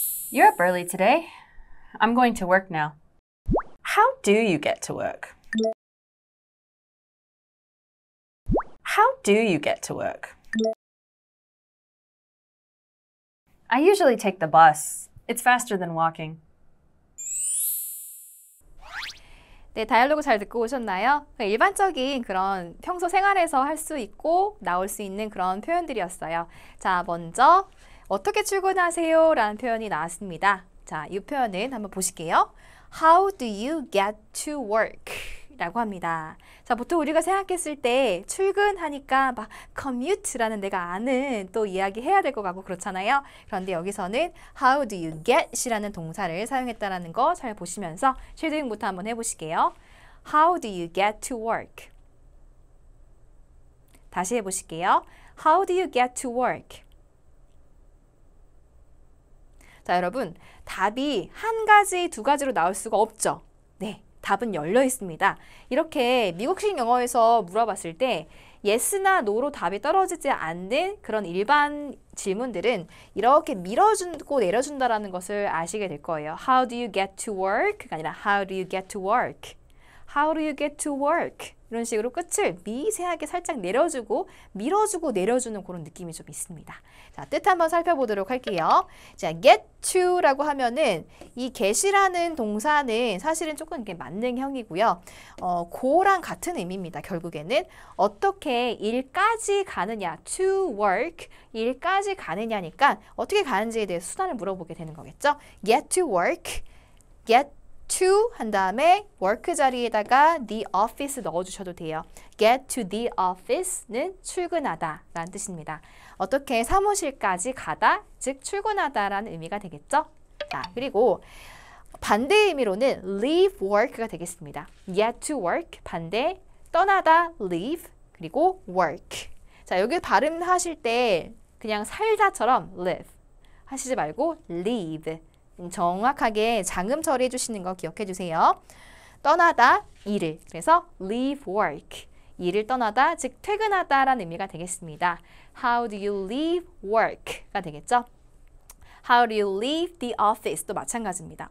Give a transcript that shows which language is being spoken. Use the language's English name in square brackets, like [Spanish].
[English] You're up early today. I'm going to work now. How do you get to work? How do you get to work? I usually take the bus. It's faster than walking. [Korean] 네, 다이얼로그 잘 듣고 오셨나요? 일반적인 그런 평소 생활에서 할 수 있고 나올 수 있는 그런 표현들이었어요. 자, 먼저 어떻게 출근하세요? 라는 표현이 나왔습니다. 자, 이 표현은 한번 보실게요. [English] How do you get to work? [Korean] 라고 합니다. 자, 보통 우리가 생각했을 때 출근하니까 막 commute라는 내가 아는 또 이야기 해야 될 것 같고 그렇잖아요. 그런데 여기서는 how do you get이라는 동사를 사용했다는 거 잘 보시면서 쉐도잉부터 한번 해보실게요. [English] How do you get to work? [Korean] 다시 해보실게요. [English] How do you get to work? [Korean] 자, 여러분 답이 한 가지, 두 가지로 나올 수가 없죠. 네. 답은 열려 있습니다. 이렇게 미국식 영어에서 물어봤을 때 yes나 no로 답이 떨어지지 않는 그런 일반 질문들은 이렇게 밀어주고 내려준다는 것을 아시게 될 거예요. [English] How do you get to work? [Korean] 가 아니라 [English] How do you get to work? How do you get to work? [Korean] 이런 식으로 끝을 미세하게 살짝 내려주고 밀어주고 내려주는 그런 느낌이 좀 있습니다. 자, 뜻 한번 살펴보도록 할게요. 자, get to라고 하면은 이 get이라는 동사는 사실은 조금 이렇게 만능형이고요. go랑 같은 의미입니다. 결국에는 어떻게 일까지 가느냐, to work, 일까지 가느냐니까 어떻게 가는지에 대해서 수단을 물어보게 되는 거겠죠. get to work, get to 한 다음에 work 자리에다가 the office 넣어주셔도 돼요. [English] get to the office는 [Korean] 출근하다 라는 뜻입니다. 어떻게 사무실까지 가다, 즉 출근하다 라는 의미가 되겠죠. 자, 그리고 반대 의미로는 leave work가 되겠습니다. get to work, 반대 떠나다 leave, 그리고 work. 자, 여기 발음하실 때 그냥 살다처럼 live 하시지 말고 leave. 정확하게 장음 처리해 주시는 거 기억해 주세요. 떠나다, 일을. 그래서 leave work. 일을 떠나다, 즉 퇴근하다 라는 의미가 되겠습니다. [English] How do you leave work가 [Korean] 되겠죠? [English] How do you leave the office? [Korean] 도 마찬가지입니다.